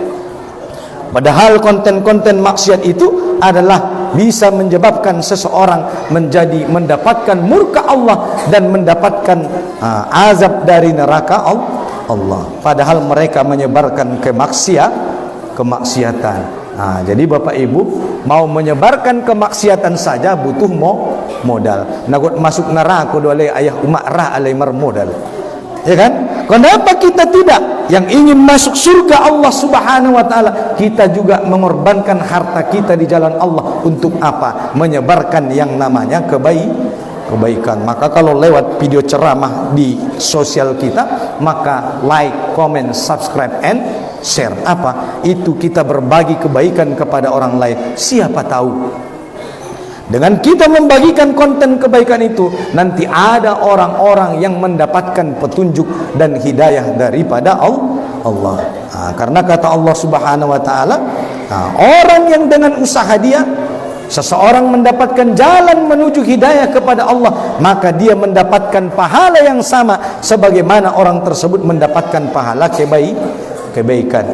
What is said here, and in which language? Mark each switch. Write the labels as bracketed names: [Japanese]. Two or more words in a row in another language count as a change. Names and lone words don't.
[Indonesian] Padahal konten-konten maksiat itu adalah bisa menyebabkan seseorang mendapatkan murka Allah dan mendapatkan azab dari neraka Allah. Padahal mereka menyebarkan kemaksiatan. Jadi Bapak Ibu mau menyebarkan kemaksiatan saja butuh modal. Nakut masuk neraka oleh ayah umak ra alai modal. Ya kan? Kenapa kita tidak? Yang ingin masuk surga Allah [Arabic] Subhanahu wa taala, [Indonesian] kita juga mengorbankan harta kita di jalan Allah untuk apa? Menyebarkan yang namanya kebaikan. Maka kalau lewat video ceramah di sosial kita, maka [English] like, comment, subscribe, and share. [Indonesian] Apa? Itu kita berbagi kebaikan kepada orang lain. Siapa tahu dengan kita membagikan konten kebaikan itu, nanti ada orang-orang yang mendapatkan petunjuk dan hidayah daripada Allah. Karena kata Allah [Arabic] Subhanahu wa taala, [Indonesian] orang yang dengan usaha dia, seseorang mendapatkan jalan menuju hidayah kepada Allah, maka dia mendapatkan pahala yang sama sebagaimana orang tersebut mendapatkan pahala kebaikan.